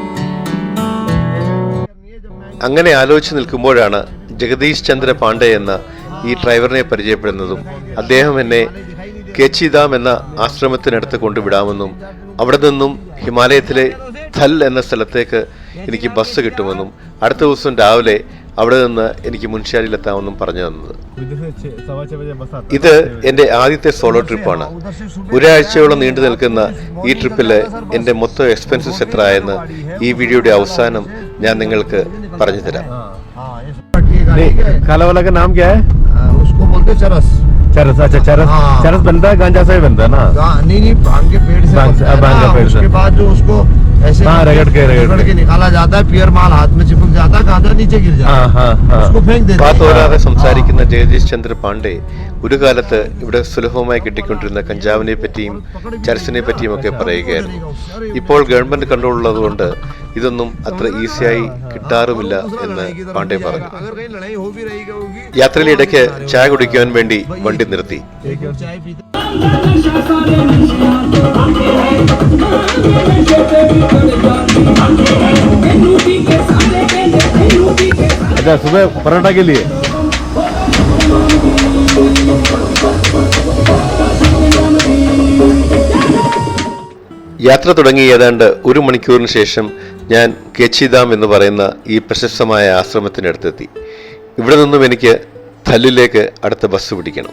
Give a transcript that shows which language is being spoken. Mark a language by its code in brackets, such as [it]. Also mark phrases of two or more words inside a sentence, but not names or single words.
[ml] അങ്ങനെ ആലോചിച്ച് നിൽക്കുമ്പോഴാണ് ജഗദീഷ് ചന്ദ്ര പാണ്ഡെ എന്ന ഈ ഡ്രൈവറിനെ പരിചയപ്പെടുന്നതും അദ്ദേഹം എന്നെ കേച്ചിധാം എന്ന ആശ്രമത്തിനടുത്ത് കൊണ്ടുവിടാമെന്നും അവിടെ നിന്നും ഹിമാലയത്തിലെ ധൽ എന്ന സ്ഥലത്തേക്ക് എനിക്ക് ബസ് കിട്ടുമെന്നും അടുത്ത ദിവസം രാവിലെ അവിടെ നിന്ന് എനിക്ക് മുൻഷിയാരിയിലെത്താമെന്നും പറഞ്ഞു തന്നത്. ഇത് എൻ്റെ ആദ്യത്തെ സോളോ ട്രിപ്പാണ്. ഒരാഴ്ചയോളം നീണ്ടു നിൽക്കുന്ന ഈ ട്രിപ്പിൽ എൻ്റെ മൊത്തം എക്സ്പെൻസസ് എത്ര ആയെന്ന് ഈ വീഡിയോയുടെ അവസാനം ഞാൻ നിങ്ങൾക്ക് പറഞ്ഞു തരാം. [hi] चरस, अच्छा चरस, चरस बनता है, गांजा से ही बनता है ना? नहीं, भांग के पेड़ से उसके बाद जो उसको ऐसे रगड़ के निकाला जाता है, पियर माल हाथ में चिपक जाता है, गांजा नीचे गिर जाता है, उसको फेंक देते हैं. [ml] വാതോരാതെ സംസാരിക്കുന്ന ജഗദീഷ് ചന്ദ്ര പാണ്ഡെ ഒരു കാലത്ത് ഇവിടെ സുലഭമായി കിട്ടിക്കൊണ്ടിരുന്ന കഞ്ചാവിനെ പറ്റിയും ചരസിനെ പറ്റിയും ഒക്കെ പറയുകയായിരുന്നു. ഇപ്പോൾ [en] government control [ml] ഉള്ളതുകൊണ്ട് ഇതൊന്നും അത്ര ഈസിയായി കിട്ടാറുമില്ല എന്ന് പാണ്ഡെ പറഞ്ഞു. യാത്രയിലെ ഇടയ്ക്ക് ചായ കുടിക്കുവാൻ വേണ്ടി വണ്ടി നിർത്തി. [hi] अच्छा, सुबह पराठा के लिए। [ml] യാത്ര തുടങ്ങി ഏതാണ്ട് 1 മണിക്കൂറിന് ശേഷം ഞാൻ കേച്ചിധാം എന്ന് പറയുന്ന ഈ പ്രശസ്തമായ ആശ്രമത്തിനടുത്തെത്തി. ഇവിടെ നിന്നും എനിക്ക് ധല്ലിലേക്ക് അടുത്ത ബസ് പിടിക്കണം.